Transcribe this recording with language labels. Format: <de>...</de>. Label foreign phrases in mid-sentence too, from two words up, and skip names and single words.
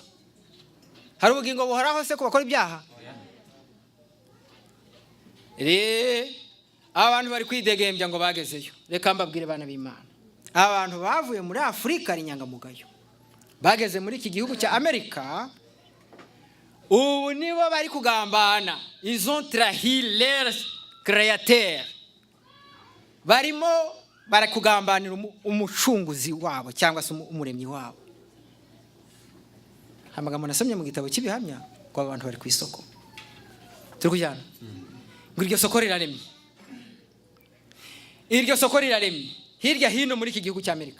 <rw>Hari ubugingo buhoraho se kubakora ibyaha? Abantu bari kwidegembya ngo bagezeyo. Reka mbabwire bana b'Imana, abantu bavuye muri Afurika ari nyangamugayo, bageze muri iki gihugu cya Amerika, ubu nibo bari kugambana.</rw> <fr>Ils ont trahi leur créateur.</fr> <rw>Barimo barakugambanira umucunguzi wabo cyangwa se umuremyi wabo. Amagambo nasomye mu gitabo cy'ibihamya ko abantu bari ku isoko. Turi kujyana ngo iryo soko riraremye. Iryo soko riraremye hirya hino muri iki gihugu cya Amerika.</rw>